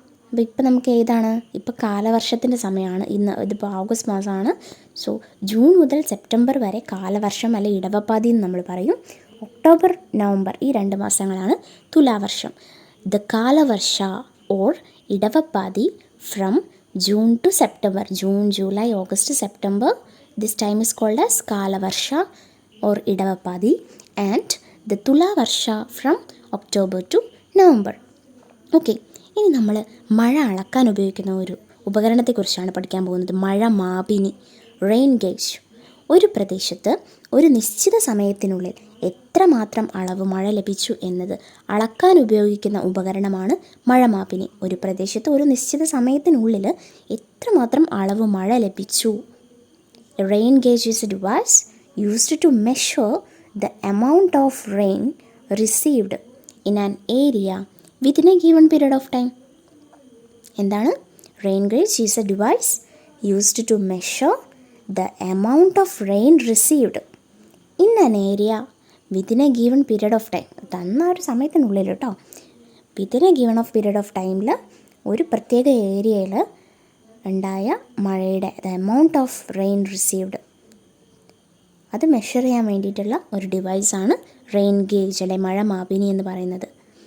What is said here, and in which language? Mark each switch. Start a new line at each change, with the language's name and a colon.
Malayalam: അപ്പോൾ ഇപ്പം നമുക്ക് ഏതാണ്? ഇപ്പോൾ കാലവർഷത്തിൻ്റെ സമയമാണ്. ഇതിപ്പോൾ ഓഗസ്റ്റ് മാസമാണ്. സോ ജൂൺ മുതൽ സെപ്റ്റംബർ വരെ കാലവർഷം അല്ലെങ്കിൽ ഇടവപ്പാതി എന്ന് നമ്മൾ പറയും. ഒക്ടോബർ നവംബർ ഈ 2 മാസങ്ങളാണ് തുലാവർഷം.
English: The Kalavarsha or Idavappadi from June to September. June, July, August, September. This time is called as Kalavarsha or Idavappadi. And the Tulavarsha from October to November.
Malayalam: Okay, ഇനി നമ്മൾ മഴ അളക്കാൻ ഉപയോഗിക്കുന്ന ഒരു ഉപകരണത്തെക്കുറിച്ചാണ് പഠിക്കാൻ പോകുന്നത്. മഴ മാപിനി, റെയിൻ ഗേജ്. ഒരു പ്രദേശത്ത് ഒരു നിശ്ചിത സമയത്തിനുള്ളിൽ എത്രമാത്രം അളവ് മഴ ലഭിച്ചു എന്നത് അളക്കാൻ ഉപയോഗിക്കുന്ന ഉപകരണമാണ് മഴമാപിനി. ഒരു പ്രദേശത്ത് ഒരു നിശ്ചിത സമയത്തിനുള്ളിൽ എത്രമാത്രം അളവ് മഴ ലഭിച്ചു.
English: Rain gauge is a device used to measure the amount of rain received in an area within a given period of time.
Malayalam: എന്താണ്?
English: Rain gauge is a device used to measure the amount of rain received in an area within a given period of time.
Malayalam: തന്ന ഒരു സമയത്തിനുള്ളിൽ കേട്ടോ.
English: within a given of period of
Malayalam: ടൈമിൽ ഒരു പ്രത്യേക ഏരിയയിൽ ഉണ്ടായ മഴയുടെ
English: the amount of rain received
Malayalam: അത് മെഷർ ചെയ്യാൻ വേണ്ടിയിട്ടുള്ള ഒരു ഡിവൈസാണ് റെയിൻ ഗേജ് അല്ലെ മഴ മാപിനി എന്ന് പറയുന്നത്.